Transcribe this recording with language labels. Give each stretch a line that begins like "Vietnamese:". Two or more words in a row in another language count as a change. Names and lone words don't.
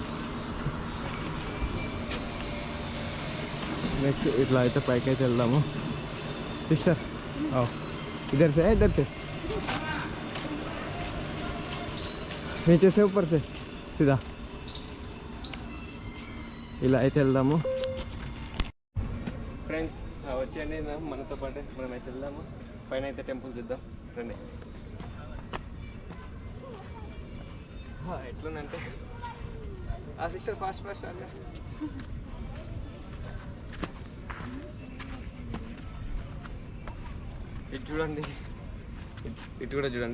Telugu: నెక్స్ట్ ఇట్లా అయితే పైకి అయితే వెళ్దాము. సిస్టర్
Hindi: इधर से नीचे से ऊपर से सीधा
Telugu: ఇలా అయితే వెళ్దాము. ఫ్రెండ్స్ వచ్చేయండి మనతో పాటు మనమైతే వెళ్దాము. పైన అయితే టెంపుల్ చూద్దాం రండి. ఎట్లుందంటే ఆ సిస్టర్ ఫాస్ట్ అలా ఇటు చూడండి, ఇటు కూడా చూడండి.